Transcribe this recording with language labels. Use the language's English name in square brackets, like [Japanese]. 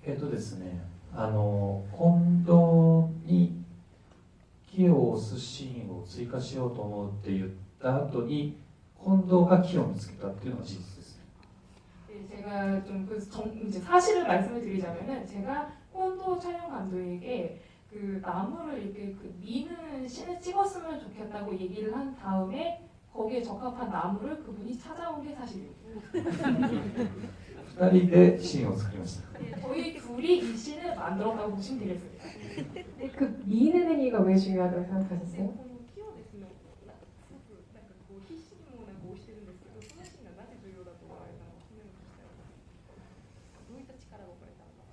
[Japanese] ですね、今度に木を押すシーンを追加しようと思うって言った後に近藤が木を見つけたっていうのが事実ですね。 [Korean] 제가 좀 그 이제 사실을 말씀을 드리자면은 제가 콘도 촬영 감독에게 그 나무를 이렇게 그 미는 씬을 찍었으면 좋겠다고 얘기를 한 다음에 거기에 적합한 나무를 그분이 찾아온 게 사실입니다. [Japanese] 2人でシーンを作りました。 [Korean] 저희 둘이 이 씬을 만들었다고 보시면 되겠습니다. 근데 그 미는 행위가 왜 중요하다고 생각하셨어요? [Japanese] 木をですね、すごくなんかこう必死にもなんか押してるんですけど、そのシーンがなぜ重要だと思われたのか、どういった力が置かれたのか。